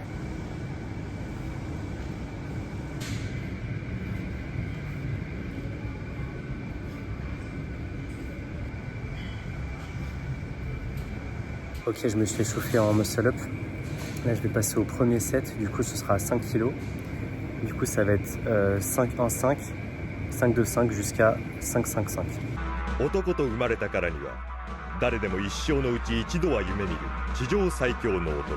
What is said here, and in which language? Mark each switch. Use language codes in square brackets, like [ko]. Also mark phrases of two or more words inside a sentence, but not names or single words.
[fr] Ok, je me suis échauffé en [en] muscle up. [fr] Là, je vais passer au premier set. Du coup, ce sera à 5 kg. Du coup, ça va être 5-1-5, 5-2-5 jusqu'à 5-5-5. [ja] 男と生まれたからには誰でも一生のうち一度は夢見る地上最強の男。